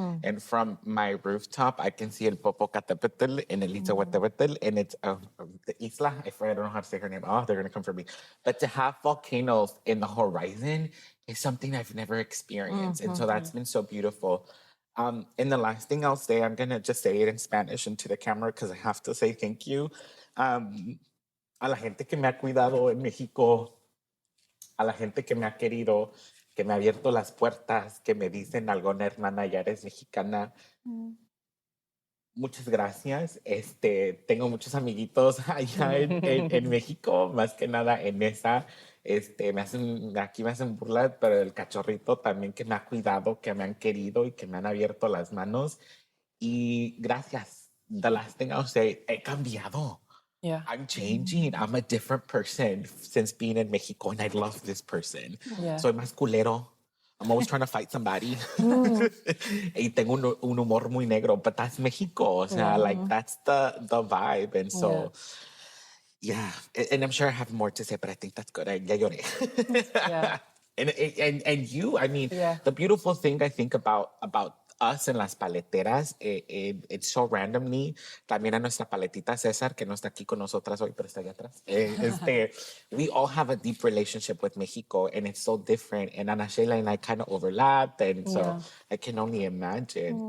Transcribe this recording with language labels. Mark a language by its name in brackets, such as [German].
[English] And from my rooftop, I can see El Popocatépetl and El Iztahuatépetl, and it's the isla. I don't know how to say her name. Oh, they're going to come for me. But to have volcanoes in the horizon is something I've never experienced. And so that's been so beautiful. And the last thing I'll say, I'm going to just say it in Spanish into the camera because I have to say thank you. [Spanish] A la gente que me ha cuidado en México, a la gente que me ha querido, que me ha abierto las puertas, que me dicen, Nalgona, hermana, ya eres mexicana. Muchas gracias. Tengo muchos amiguitos allá en México, más que nada en esa. Aquí me hacen burla, pero el cachorrito también que me ha cuidado, que me han querido y que me han abierto las manos. Y gracias. [English] The last thing I'll say, [Spanish] he cambiado. [English] Yeah. I'm changing. I'm a different person since being in Mexico, and I love this person. Yeah. [Spanish] Soy más culero. [English] I'm always trying to fight somebody. [Spanish] Y tengo un humor muy negro, [English] but that's Mexico. [Spanish] O sea, [English] like, that's the vibe. And so, yeah. And I'm sure I have more to say, but I think that's good. [Spanish] Ya lloré. [English] Yeah. And you, I mean, the beautiful thing I think about us in Las Paleteras, it's so randomly. [Spanish] También a nuestra paletita Cesar, que no está aquí con nosotras hoy, pero está allá atrás. [English] We all have a deep relationship with Mexico, and it's so different. And Ana Sheila and I kind of overlapped, and so I can only imagine.